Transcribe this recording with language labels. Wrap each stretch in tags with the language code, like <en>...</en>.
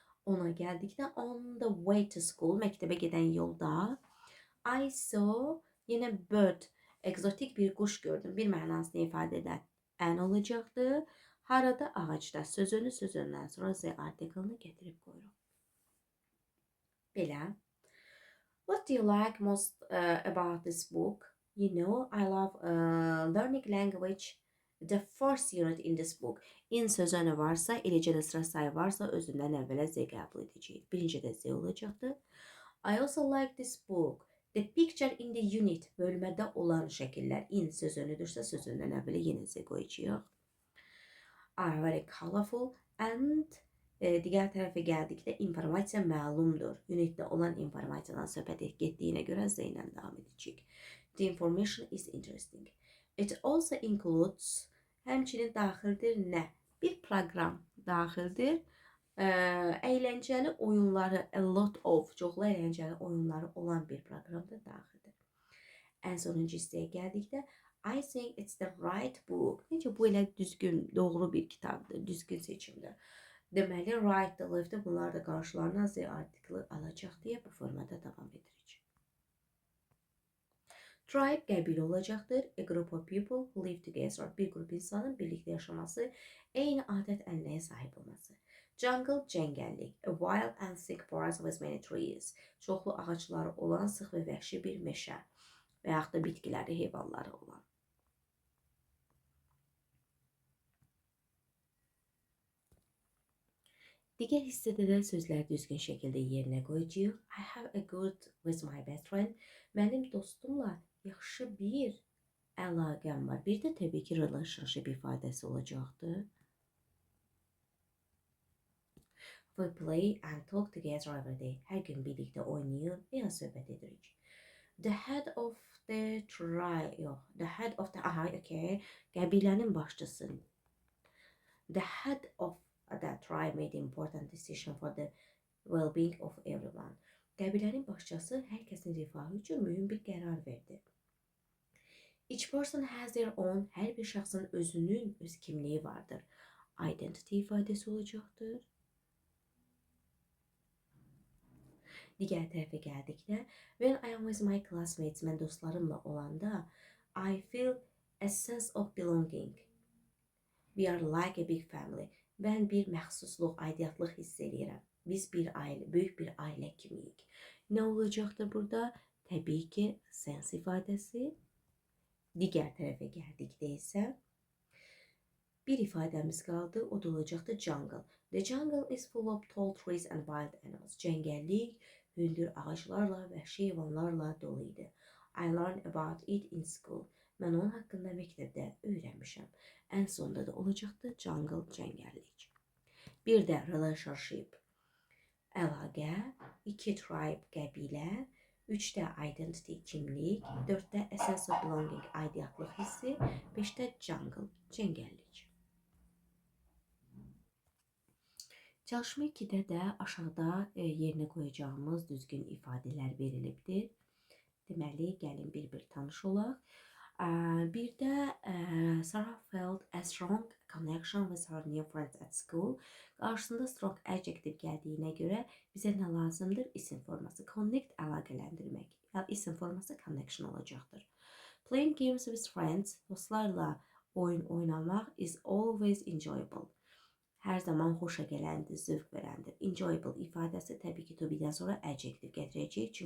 <az>10-a gəldikdə</az> <en>on the way to school,</en> <az>məktəbə gedən yolda</az> <en>I saw,</en> <az>yenə bird, egzotik bir quş gördüm, bir mənasını ifadə edən ən olacaqdır. Harada? Ağacda. Sözünü sözündən sonra z artikelini gətirib qoyuruq. Belə.</az> <en>What do you like most about this book? You know, I love learning language. The first unit in this book.</en> <az>In sözünü varsa, eləcə də sıra sayı varsa, özündən əvvələ z qəbul edəcəyik. Birinci də z olacaqdır.</az> <en>I also like this book. The picture in the unit,</en> <az>bölmədə olan şəkillər. In sözünüdürsə, sözündən əvvələ yenə z qoyacağıq.</az> <en>Are very colorful and</en> <az>digər tərəfə gəldikdə informasiya məlumdur. Unitdə olan informasiyadan söhbət getdiyinə görə z ilə davam edəcəyik.</az> <en>The information is interesting. It also includes,</en> <az>həmçinin daxildir nə? Bir proqram daxildir. Əyləncəli oyunları,</az> <en>a lot of,</en> <az>çoxlu əyləncəli oyunları olan bir proqram da daxildir. Ən sonuncu hissəyə gəldikdə</az> <en>I think it's the right book.</en> <az>Necə bu elə düzgün, doğru bir kitabdır, düzgün seçimdir. Deməli, right, the left bunlar da qarşılarına z artikli alacaq deyə bu formada davam edirik. Tribe qəbilə olacaqdır.</az> <en>A group of people who live together.</en> <az>Bir qrup insanın birlikdə yaşaması, eyni adət ənənəyə sahib olması. Jungle, cəngəllik.</az> <en>A wild and thick forest with many trees.</en> <az>Çoxlu ağacları olan sıx və vəhşi bir meşə və yaxud da bitkiləri, heyvanları olan. Digər hissədə də sözləri düzgün şəkildə yerinə qoyacağıq.</az> <en>I have a good with my best friend.</en> <az>Mənim dostumla yaxşı bir əlaqəm var. Bir də təbii ki, relationship ifadəsi olacaqdır.</az> <en>We play and talk together every day.</en> <az>Hər gün birlikdə oynayır və ya söhbət edirik.</az> <en>The head of the tribe,</en> <az>yox,</az> <en>the head of the, okay,</en> <az>qəbilənin başçısı.</az> <en>The head of that tribe made important decision for the well-being of everyone.</en> <az>Qəbilənin başçısı hər kəsin rifahı üçün mühüm bir qərar verdi.</az> <en>Each person has their own,</en> <az>hər bir şəxsin özünün öz kimliyi vardır. Identity ifadəsi olacaqdır. Digər tərəfə gəldikdə,</az> <en>when I am with my classmates,</en> <az>mən dostlarımla olanda,</az> <en>I feel a sense of belonging. We are like a big family.</en> <az>Mən bir məxsusluq, aidiyyətlıq hiss edirəm. Biz bir ailə, böyük bir ailə kimiyik. Nə olacaqdır burada? Təbii ki, sense ifadəsi. Digər tərəfə gəldikdə isə bir ifadəmiz qaldı, o da olacaqdır jungle.</az> <en>The jungle is full of tall trees and wild animals.</en> <az>Cəngəllik, hündür ağaclarla, vəhşi heyvanlarla dolu idi.</az> <en>I learned about it in school.</en> <az>Mən onun haqqında məktəbdə öyrənmişəm. Ən sonunda da olacaqdır jungle, cəngəllik. Bir də relationship, əlaqə, 2 tribe, qəbilə, 3-də identity, kimlik, 4-də a sense of belonging, aidiyyətlıq hissi, 5-də jungle, cəngəllik. Çalışma 2-də də aşağıda yerinə qoyacağımız düzgün ifadələr verilibdir. Deməli, gəlin bir-bir tanış olaq. Bir də</az> <en>Sarah felt a strong connection with her new friends at school.</en> <az>Qarşısında strong adjective gəldiyinə görə bizə nə lazımdır? İsim forması. Connect, əlaqələndirmək. İsim forması connection olacaqdır.</az> <en>Playing games with friends,</en> <az>dostlarla oyun oynamaq</az> <en>is always enjoyable.</en> <az>Hər zaman xoşa gələndir, zövq verəndir. Enjoyable ifadəsi təbii ki, to be-dən sonra adjective gətirəcəyik.</az>